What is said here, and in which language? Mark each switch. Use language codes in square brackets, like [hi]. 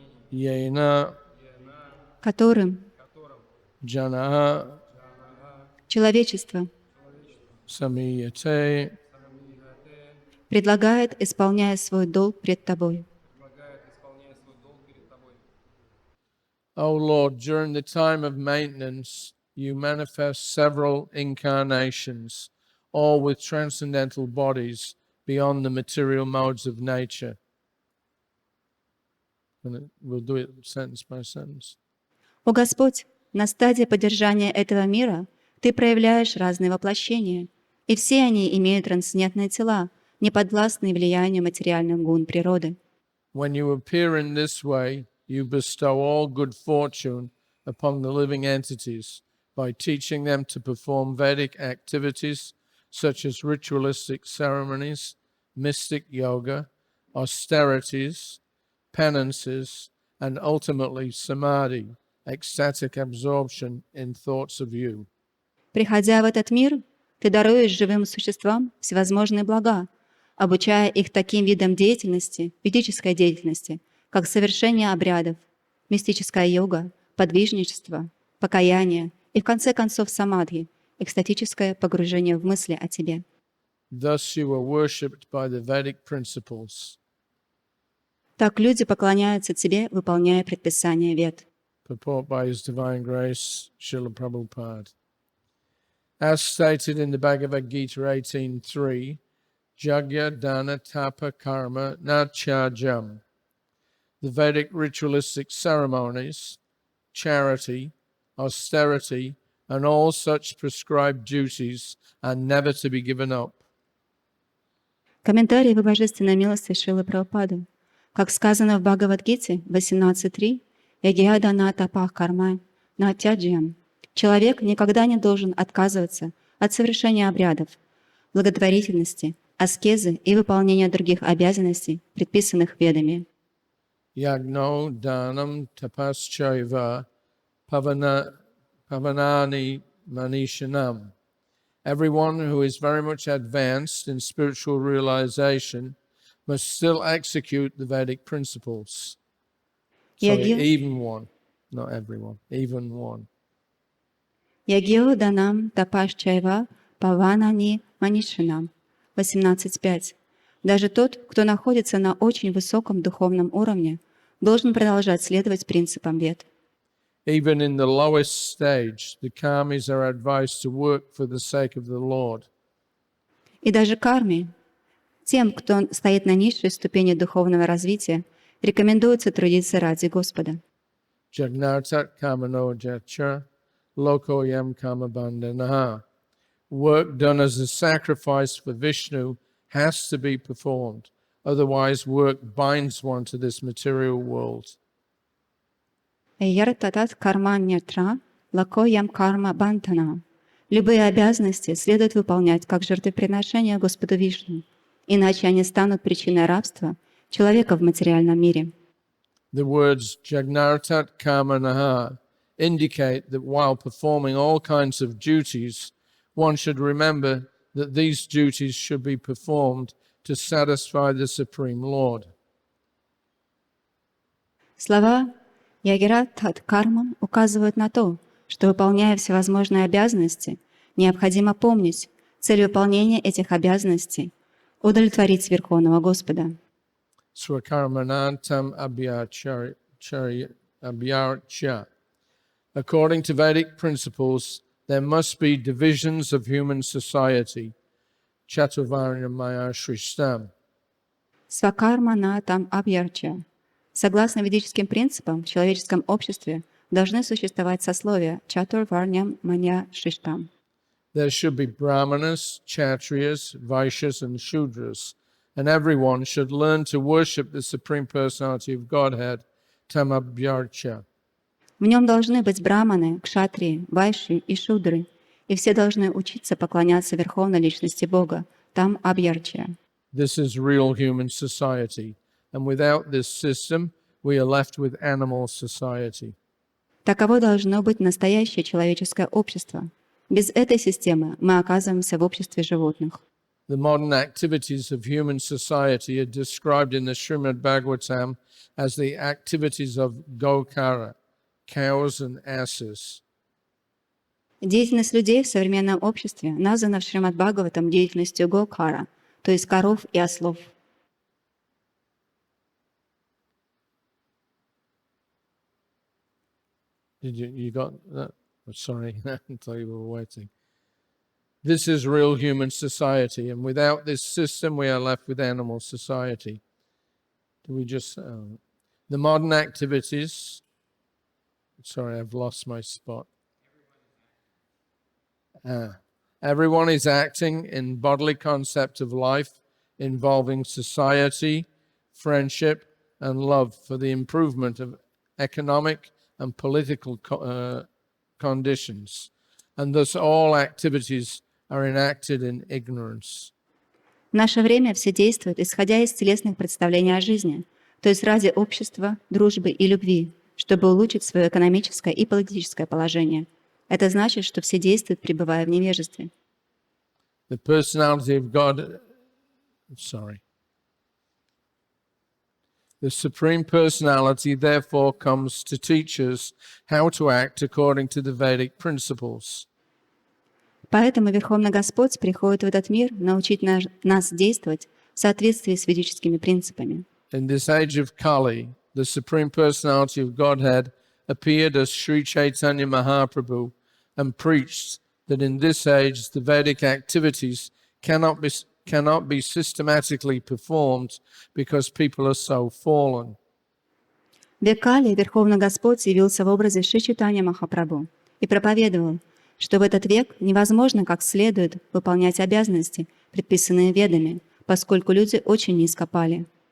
[sa] Yena [ru] которым [sa] Jana [ru] человечество [sa] Samiyate [ru] предлагает, исполняя свой долг пред Тобой. [en] O Lord, during the time of maintenance, you manifest several incarnations all with transcendental bodies beyond the material modes of nature. And we'll do it sentence by sentence. [ru] О Господь, на стадии поддержания этого мира Ты проявляешь разные воплощения, и все они имеют трансцендентные тела, не подвластные влиянию материальных гун природы. [en] When you appear in this way, you bestow all good fortune upon the living entities by teaching them to perform Vedic activities such as ritualistic ceremonies, mystic yoga, austerities, penances, and ultimately samadhi, ecstatic absorption in thoughts of you. [ru] Приходя в этот мир, Ты даруешь живым существам всевозможные блага, обучая их таким видам деятельности, ведической деятельности, как совершение обрядов, мистическая йога, подвижничество, покаяние и, в конце концов, самадхи, экстатическое погружение в мысли о Тебе. [en] Thus you are worshipped by the Vedic principles. [ru] Так люди поклоняются Тебе, выполняя предписания Вед. [en] Purport by His Divine Grace, Srila Prabhupada. As stated in the Bhagavad Gita 18.3, [sa] Jagya Dana Tapa Karma Na Chajam. [en] The Vedic ritualistic ceremonies, charity, austerity, and all such prescribed duties are never to be given up. [ru] Комментарий в Божественной милости Шрилы Прабхупады. Как сказано в Бхагавад-гите 18.3, [sa] «Ягьяда на тапах карма на тяджьям». [ru] Человек никогда не должен отказываться от совершения обрядов, благотворительности, аскезы и выполнения других обязанностей, предписанных Ведами. [sa] Yagno Danam Tapaschaiva Pavanani Manishanam. [en] Everyone who is very much advanced in spiritual realization must still execute the Vedic principles. So even one, not everyone, even one. [sa] Ягьо данам тапашчайва паванани манишинам. 18.5. [ru] Даже тот, кто находится на очень высоком духовном уровне, должен продолжать следовать принципам Вед. [en] Even in the lowest stage, the karmis are advised to work for the sake of the Lord. [ru] И даже карме, тем, кто стоит на низшей ступени духовного развития, рекомендуется трудиться ради Господа. [sa] Jagnartat kamano jacha lokoyam kamabandhanaha. [en] Work done as a sacrifice for Vishnu has to be performed. Otherwise, work binds one to this material world. [sa] Яртатат карма нятра, лакоям карма бантана. [ru] Любые обязанности следует выполнять как жертвоприношение Господу Вишну, иначе они станут причиной рабства человека в материальном мире. [en] The words [sa] Jagnartat Kamanaha [en] indicate that while performing all kinds of duties, one should remember that these duties should be performed to satisfy the Supreme Lord. [ru] Слова [sa] Ягерат Тат Карман [ru] указывают на то, что, выполняя всевозможные обязанности, необходимо помнить цель выполнения этих обязанностей — удовлетворить Верховного Господа. [sa] Swakarmanantam abhyarcha. [en] According to Vedic principles, there must be divisions of human society. [sa] Chaturvarnya maya shrishtam. Свакарма на там абьярча. [ru] Согласно ведическим принципам, в человеческом обществе должны существовать сословия [sa] чатур варням маня шиштам. [en] There should be brahmanas, kshatriyas, vaishyas, and shudras, and everyone should learn to worship the Supreme Personality of Godhead, tamabhyarcha. [ru] В нем должны быть браманы, кшатрии, вайши и шудры, и все должны учиться поклоняться Верховной Личности Бога, там абьярча. [en] This is real human society, and without this system, we are left with animal society. [ru] Таково должно быть настоящее человеческое общество. Без этой системы мы оказываемся в обществе животных. [en] The modern activities of human society are described in the Shrimad Bhagavatam as the activities of Gokara, cows and asses. [ru] Деятельность людей в современном обществе названа в Шримад Бхагаватам деятельностью Гокара, то есть коров и ослов. [en] You got that? Oh, sorry, I thought you were waiting. This is real human society, and without this system, we are left with animal society. Do we just the modern activities? Sorry, I've lost my spot. Everyone is acting in bodily concept of life, involving society, friendship, and love for the improvement of economic and political conditions, and thus all activities are enacted in ignorance. [ru] В наше время все действуют, исходя из телесных представлений о жизни, то есть ради общества, дружбы и любви, чтобы улучшить свое экономическое и политическое положение. Это значит, что все действуют, пребывая в невежестве. [en] The personality of God, The Supreme Personality therefore comes to teach us how to act according to the Vedic principles. [ru] Поэтому Верховный Господь приходит в этот мир научить нас действовать в соответствии с ведическими принципами. [en] In this age of Kali, the Supreme Personality of Godhead appeared as Sri Caitanya-Mahaprabhu and preached that in this age the Vedic activities cannot be systematically performed because people are so fallen. [ru] В век Кали Верховный Господь явился в образе Шри Чайтанья Махапрабху и проповедовал, что в этот век невозможно как следует выполнять обязанности, предписанные Ведами, поскольку люди очень низко пали.